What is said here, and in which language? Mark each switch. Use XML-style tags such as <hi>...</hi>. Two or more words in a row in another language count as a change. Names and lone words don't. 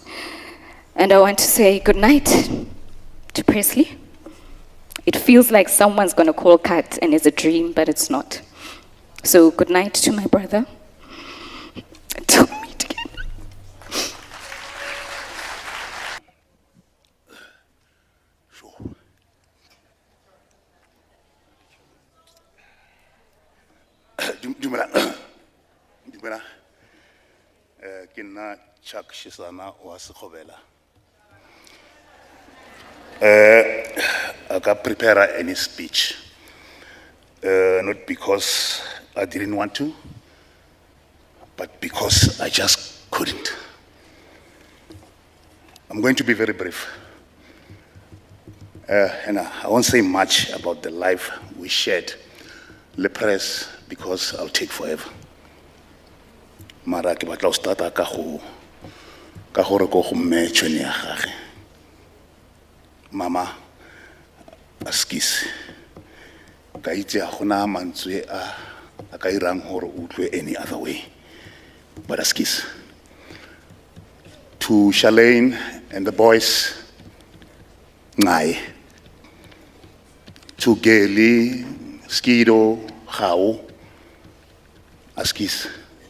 <en>And I want to say good night to Presley. It feels like someone's going to call cut and it's a dream, but it's not. So good night to my brother. Until we meet again. Sure.</en> <tn>Dumela. Ke nna Chuck Shisana wa Sekgobela.</tn> <en>I can't prepare any speech, not because I didn't want to, but because I just couldn't. I'm going to be very brief. And I won't say much about the life we shared, Le Press, because I'll take forever.</en> <tn>Mara ke batla ho starta ka gore ko go mme Chweneyagae. Mama, askis. Ka itse a gona mantswe a ka irang gore o utlwe</tn> <en>any other way. But askis. To Shalane and the boys, ngai. To Gailey, Skido, Hao, askis.</en>